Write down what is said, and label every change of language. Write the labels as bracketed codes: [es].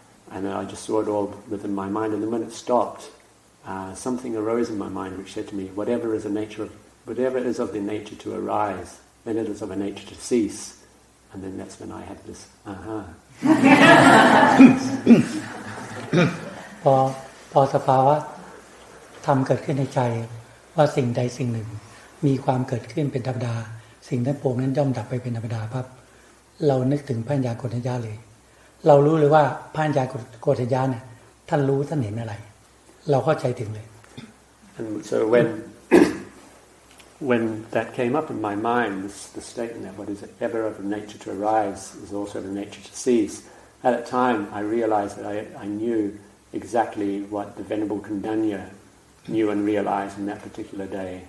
[en] And then I just saw it all within my mind, and then when it stopped, something arose in my mind which said to me, whatever is of the nature to arise, then it is of a nature to cease. And then that's when I had this aha. [th] พอสภาวะธรรมเกิดขึ้นในใจว่าสิ่งใดสิ่งหนึ่งมีความเกิดขึ้นเป็นธรรมดาสิ่งทั้งปวงนั้นย่อมดับไปเป็นธรรมดาปั๊บเรานึกถึงพระญาณโกฏัญญาเลยเรารู้เลยว่าพระญาณโกฏัญญาเนี่ยท่านรู้ท่านเห็นอะไรเราเข้าใจถึงเลย [en] And so when that came up in my mind, the statement that what is ever of nature to arise is also of nature to cease, at that time I realized that I knew exactly what the Venerable Kundanya knew and realized in that particular day.